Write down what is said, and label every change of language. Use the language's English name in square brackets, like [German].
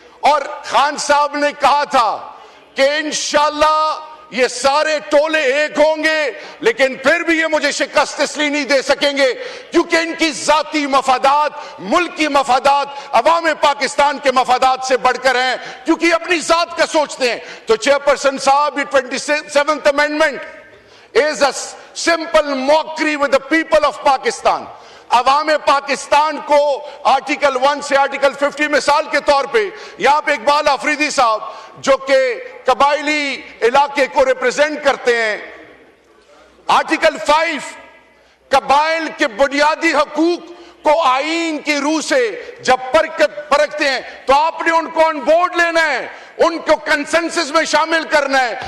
[Urdu] اور خان صاحب نے کہا تھا کہ انشاءاللہ یہ سارے ٹولے ایک ہوں گے, لیکن پھر بھی یہ مجھے شکست اس لیے نہیں دے سکیں گے کیونکہ ان کی ذاتی مفادات, ملکی مفادات, عوام پاکستان کے مفادات سے بڑھ کر ہیں, کیونکہ اپنی ذات کا سوچتے ہیں. تو چیئرپرسن صاحب, یہ [English] 27th amendment is a simple mockery with the people of Pakistan. [Urdu] عوام پاکستان کو آرٹیکل 1 سے آرٹیکل 50 مثال کے طور پہ, یہاں پہ اقبال آفریدی صاحب جو کہ قبائلی علاقے کو ریپرزینٹ کرتے ہیں, آرٹیکل 5 قبائل کے بنیادی حقوق کو آئین کی روح سے جب پرکھتے ہیں تو آپ نے ان کو آن بورڈ لینا ہے, ان کو کنسنسس میں شامل کرنا ہے.